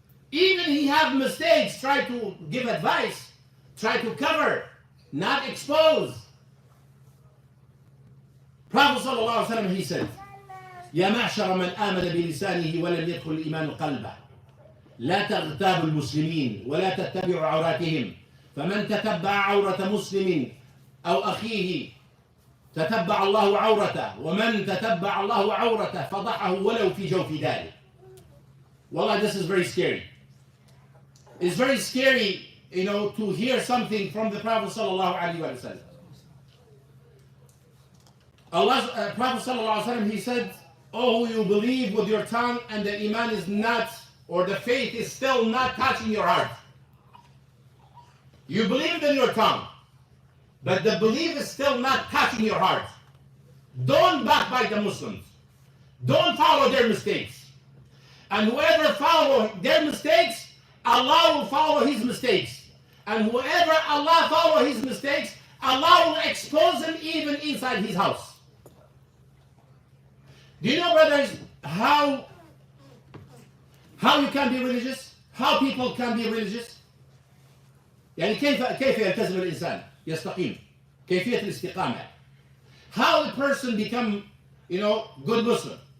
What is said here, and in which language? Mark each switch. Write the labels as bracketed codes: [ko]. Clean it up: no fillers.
[en] Even he have mistakes, try to give advice, try to cover, not expose. Prophet sallallahu alaihi wasallam, he said, [ar] يا معشر من آمن بلسانه ولم يدخل الإيمان قلبه لا تغتابوا المسلمين ولا تتبعوا عوراتهم فمن تتبع عورة مسلم أو أخيه تتبع الله عورته ومن تتبع الله عورته فضحه ولو في جوف داره. [en] Wallah, this is very scary. It's very scary, to hear something from the Prophet sallallahu alaihi wasallam. Prophet sallallahu alaihi wasallam, he said, "Oh, you believe with your tongue and the iman is not, or the faith is still not touching your heart. You believed in your tongue, but the belief is still not touching your heart. Don't backbite the Muslims. Don't follow their mistakes. And whoever follow their mistakes, Allah will follow his mistakes. And whoever Allah follow his mistakes, Allah will expose him even inside his house." Do you know, brothers, how you can be religious? How people can be religious? [ar] يعني كيف يلتزم الإنسان يستقيم؟ كيفية الاستقامة. [en] How a person become, good Muslim?